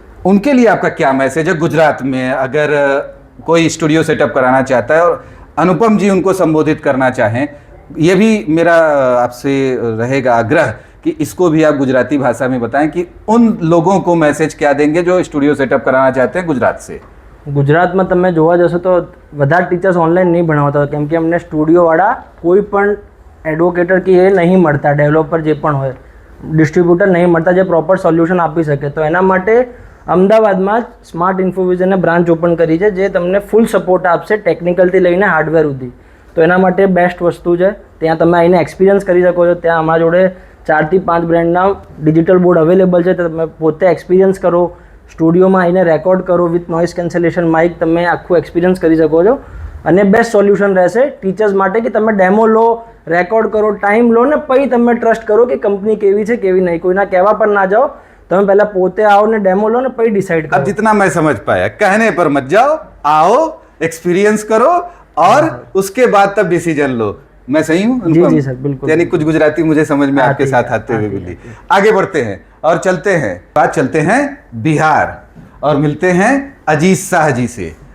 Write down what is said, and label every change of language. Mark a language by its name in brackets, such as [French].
[Hindi] उनके लिए आपका क्या मैसेज है? गुजरात में अगर कोई स्टूडियो सेटअप कराना चाहता है और अनुपम जी उनको संबोधित करना चाहें, ये भी मेरा आपसे रहेगा आग्रह कि इसको भी आप गुजराती भाषा में बताएं कि उन लोगों को मैसेज क्या देंगे जो स्टूडियो सेटअप कराना चाहते हैं गुजरात से। [Gujarati] ગુજરાતમાં તમે જોવા જશો તો બધા ટીચર્સ ઓનલાઈન નહીં ભણાવતા, કેમ કે અમને સ્ટુડિયોવાળા કોઈ પણ એડવોકેટર કે એ નહીં મળતા, ડેવલપર જે પણ હોય, ડિસ્ટ્રીબ્યુટર નહીં મળતા જે પ્રોપર સોલ્યુશન આપી શકે। તો એના માટે અમદાવાદમાં જ સ્માર્ટ ઇન્ફોવિઝનને બ્રાન્ચ ઓપન કરી છે, જે તમને ફૂલ સપોર્ટ આપશે ટેકનિકલથી લઈને હાર્ડવેર સુધી। તો એના માટે બેસ્ટ વસ્તુ છે, ત્યાં તમે આવીને એક્સપિરિયન્સ કરી શકો છો। ત્યાં અમારા જોડે 4 થી 5 બ્રાન્ડના ડિજિટલ બોર્ડ અવેલેબલ છે, તો તમે પોતે એક્સપિરિયન્સ કરો, સ્ટુડિયોમાં આવીને રેકોર્ડ કરો વિથ નોઇઝ કેન્સલેશન માઇક, તમે આખું એક્સપિરિયન્સ કરી શકો છો। અને બેસ્ટ સોલ્યુશન રહેશે ટીચર્સ માટે કે તમે ડેમો લો, રેકોર્ડ કરો, ટાઈમ લો ને પછી તમે ટ્રસ્ટ કરો કે કંપની કેવી છે કેવી નહીં। કોઈના કહેવા પર ના જાઓ, તમે પહેલા પોતે આવો ને ડેમો લો ને પછી ડિસાઈડ કરો। [Hindi] अब जितना मैं समझ पाया, कहने पर मत जाओ, आओ, एक्सपीरियंस करो और उसके बाद तब डिसीजन लो। मैं सही हूँ? जी सर, बिल्कुल। यानी कुछ गुजराती मुझे समझ में आपके साथ आते हुए मिली। आगे बढ़ते हैं और चलते हैं बिहार और मिलते हैं अजीत शाह जी से।